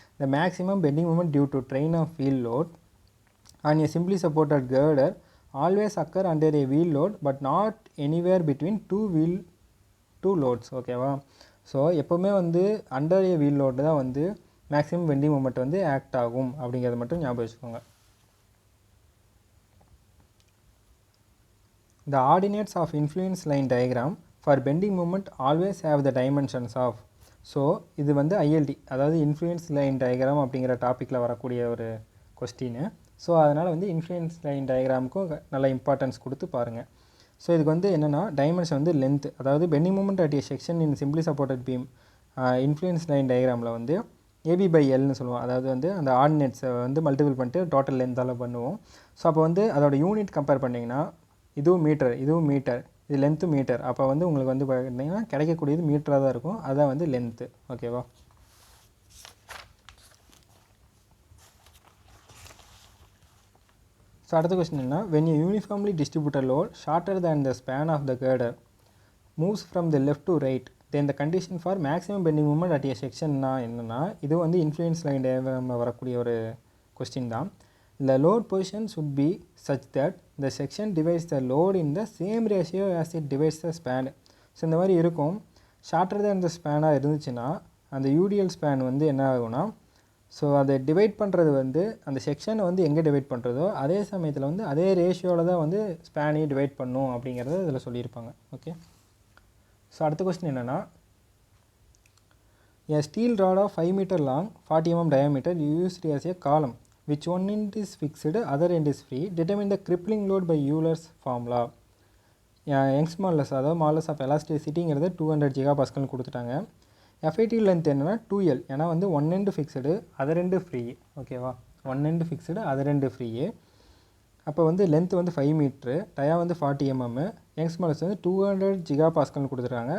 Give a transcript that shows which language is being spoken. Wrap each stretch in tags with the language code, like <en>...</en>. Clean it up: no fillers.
<en>The maximum bending moment due to train of wheel load on a simply supported girder always occur under a wheel load but not anywhere between two loads. ஓகேவா, so</en> <ta>எப்போவுமே வந்து</ta> <en>under a wheel load தான் வந்து</en> <ta>maximum bending moment வந்து act ஆகும் அப்படிங்கிறத மட்டும் ஞாபகம் வச்சுக்கோங்க.</ta> <en>The ordinates of influence line diagram for bending moment always have the dimensions of.</en> <ta>So இது வந்து ஐஎல்டி, அதாவது இன்ஃப்ளூயன்ஸ் லைன் டயக்ராம் அப்படிங்கிற டாப்பிக்கில் வரக்கூடிய ஒரு கொஸ்டின். ஸோ அதனால் வந்து இன்ஃப்ளூயன்ஸ் லைன் டயக்ராமுக்கும் நல்ல இம்பார்ட்டன்ஸ் கொடுத்து பாருங்கள். ஸோ இதுக்கு வந்து என்னென்னா டைமென்ஷன் வந்து லென்த், அதாவது bending moment at A section in simply supported beam influence line டயக்ராமில் வந்து AB/Lன்னு சொல்லுவோம். அதாவது வந்து அந்த ஆர்டினேட்ஸை வந்து மல்டிபிள் பண்ணிட்டு டோட்டல் லென்த்தால் பண்ணுவோம். ஸோ அப்போ வந்து அதோட யூனிட் கம்பேர் பண்ணிங்கன்னா இதுவும் மீட்டர், இதுவும் மீட்டர், இது லென்த்து மீட்டர். அப்போ வந்து உங்களுக்கு வந்து பார்த்தீங்கன்னா கிடைக்கக்கூடியது மீட்டராக தான் இருக்கும். அதான் வந்து லென்த்து. ஓகேவா?</ta> <en>so அடுத்த question என்ன, when a uniformly distributed load shorter than the span of the girder moves from the left to right, then the condition for maximum bending moment at a sectionனா என்னென்னா,</en> <ta>இது வந்து இன்ஃப்ளூயன்ஸ் லைன் டயக்ராமில் வரக்கூடிய ஒரு question தான்.</ta> <en>The load position should be such that the section divides the load in the same ratio as it divides the span.</en> <ta>So இந்த மாதிரி இருக்கும். Shorter தான் இந்த ஸ்பேனாக இருந்துச்சுன்னா அந்த யூடிஎல் ஸ்பேன் வந்து என்ன ஆகும்னா, ஸோ அதை டிவைட் பண்ணுறது வந்து அந்த செக்ஷனை வந்து எங்கே டிவைட் பண்ணுறதோ அதே சமயத்தில் வந்து அதே ரேஷியோவில் தான் வந்து ஸ்பேனையும் டிவைட் பண்ணும் அப்படிங்கிறத இதில் சொல்லியிருப்பாங்க.</ta> <en>Okay. So</en> <ta>அடுத்த கொஸ்டின் என்னென்னா,</ta> <en>a steel rod of 5 meter long 40 mm diameter used as a column which one end is fixed other end is free, determine the crippling load by Euler's formula.</en> <ta>Young's modulus, அதாவது modulus of எலாஸ்டிசிட்டிங்கிறது 200 GPa கொடுத்துட்டாங்க. Effective length என்னென்னா 2L, ஏன்னா வந்து one end fixed other end free. ஓகேவா? One end fixed other end free. அப்போ வந்து length வந்து 5 metre, டயா வந்து 40 mm, யங்ஸ் மாடுலஸ் வந்து 200 GPa கொடுத்துருக்காங்க.</ta>